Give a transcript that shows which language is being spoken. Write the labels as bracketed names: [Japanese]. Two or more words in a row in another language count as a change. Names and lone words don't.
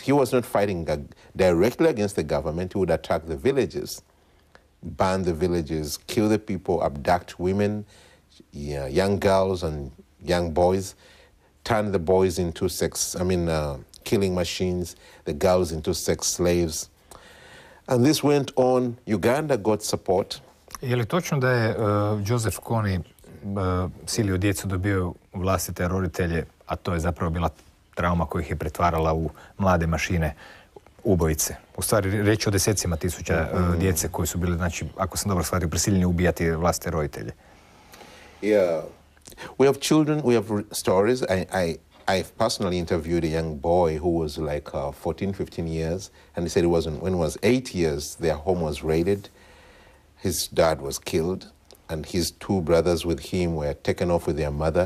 [English] He was not fighting directly against the government. He would attack the villages, burn the villages, kill the people, abduct women, young girls and young boys, turn the boys into killing machines, the girls into sex slaves. And this went on. Uganda got support. [Croatian] Je li točno da je Joseph Kony silio djecu da dobiju vlastite roditelje, a to je zapravo bila trauma koja ih je pretvarala u mlade mašine ubojice? U stvari, reč o desecima tisuća djece koji su bili, znači, ako sam dobro shvatio, prisiljeni ubijati vlastite roditelje. [English] Yeah. We have children, we have stories. I've personally interviewed a young boy who was like 14, 15 years, and he said when he was 8 years, their home was raided. His dad was killed, and his two brothers with him were taken off with their mother.